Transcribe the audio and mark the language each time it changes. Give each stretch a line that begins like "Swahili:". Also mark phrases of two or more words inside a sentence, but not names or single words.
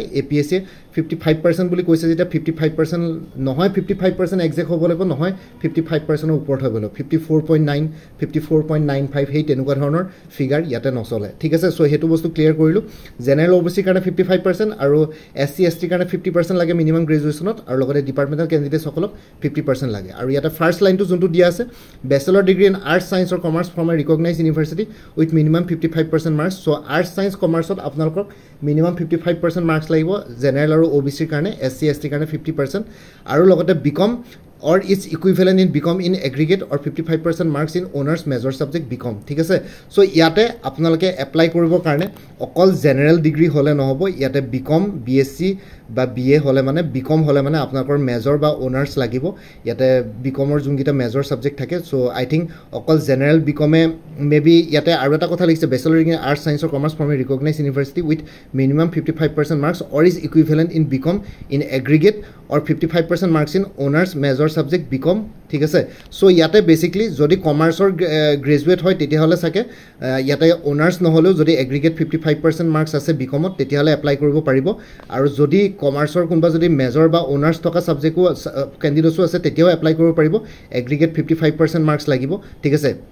Assamese: APSC 55% বুলি কৈছে যেতিয়া 55% নহয়, 55% একজেক্ট হ'ব লাগিব, নহয় 55%ৰ ওপৰত হ'ব লাগিব, 54.9 54.95 সেই তেনেকুৱা ধৰণৰ ফিগাৰ ইয়াতে নচলে ঠিক আছে সো হেতু বস্তু ক্লিয়াৰ কৰিলো
English: general OBC
Assamese: কাৰণে 55% আৰু
English: SC ST
Assamese: কাৰণে 50% লাগে
English: minimum graduation
Assamese: আৰু লগতে
English: departmental candidate
Assamese: সকলক 50% লাগে আৰু ইয়াতে
English: first line
Assamese: যোনটো দিয়া আছে
English: bachelor degree in arts science or commerce from a recognized university with minimum 55% marks
Assamese: সো আৰ্টছ সায়েন্স কমাৰ্চত আপোনালোকক
English: minimum 55% marks
Assamese: লাগিব জেনাৰেল আৰু ওবিসিৰ কাৰণে
English: SC ST
Assamese: কাৰণে 50% আৰু লগতে বিকম
English: or its equivalent in BCom in aggregate or 55% marks in honors major subject BCom
Assamese: ঠিক আছে সো ইয়াতে আপোনালোকে এপ্লাই কৰিব কাৰণে অকল
English: general degree
Assamese: হলে নহব ইয়াতে BCom BSc বা BA হলে মানে BCom হলে মানে আপোনালোকৰ মেজৰ বা অনাৰ্স লাগিব ইয়াতে BComৰ যোনকিটা
English: major subject
Assamese: থাকে
English: so I think
Assamese: অকল জেনাৰেল BComে মেবি ইয়াতে আৰু এটা কথা লিখিছে
English: bachelor in arts science or commerce from a recognized university with minimum 55% marks or is equivalent in BCom in aggregate or 55% marks in honors major subject BCom
Assamese: ঠিক আছে সো ইয়াতে বেসিক্যালি যদি
English: commerce graduate
Assamese: হয় তেতিয়া হলে সাকে ইয়াতে অনাৰ্স নহলেও যদি
English: aggregate 55% marks
Assamese: আছে BComত তেতিয়া হলে এপ্লাই কৰিব পাৰিব আৰু যদি কমাৰ্চৰ কোনবা যদি মেজৰ বা অনাৰ্স থকা সাবজেক্টও ক্যান্ডিডেটও আছে তেতিয়াও এপ্লাই কৰিব পাৰিব
English: aggregate 55% marks
Assamese: লাগিব ঠিক আছে